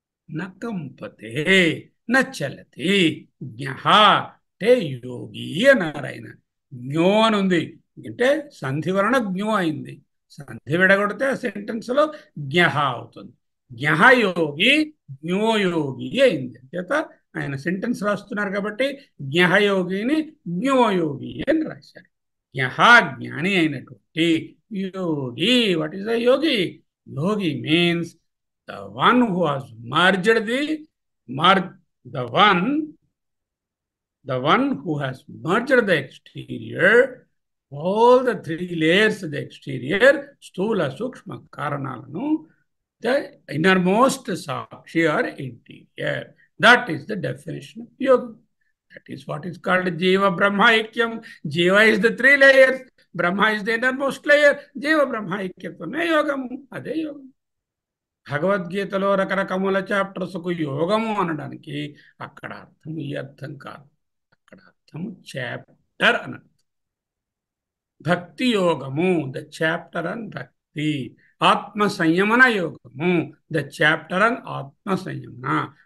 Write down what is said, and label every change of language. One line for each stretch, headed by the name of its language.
Telugu: నకంపతే నచలతి జ్ఞ అంటే యోగి అన్నారు ఆయన. జ్ఞో అని ఉంది అంటే సంధి వలన జ్ఞో అయింది. సంధి విడగొడితే ఆ సెంటెన్స్లో జ్ఞః అవుతుంది. జ్ఞఃయోగి జ్ఞోయోగి అయింది. చేత ఆయన సెంటెన్స్ రాస్తున్నారు కాబట్టి జ్ఞఃయోగిని జ్ఞోయోగి అని రాశారు. జ్ఞః జ్ఞాని అయినటువంటి యోగి.
English: What is the yogi? Yogi means the one who has merged the one the one who has merged the exterior, all the three layers of the exterior,
Telugu: sthula sukshma karanalanu,
English: the innermost sakshi or interior. That is the definition of yoga. That is what is called jiva brahma aikyam. Jiva is the three layers, brahma is the innermost layer.
Telugu: Jiva brahma aikyam yogamu, ade yogamu. భగవద్గీతలో రకరకముల చాప్టర్స్కు యోగము అనడానికి అక్కడ అర్థం ఈ అర్థం కాదు. అక్కడ అర్థము చాప్టర్ అని అర్థం. భక్తి యోగము,
English: The chapter on bhakti.
Telugu: ఆత్మ సంయమన యోగము,
English: The chapter on Atma Samyamana.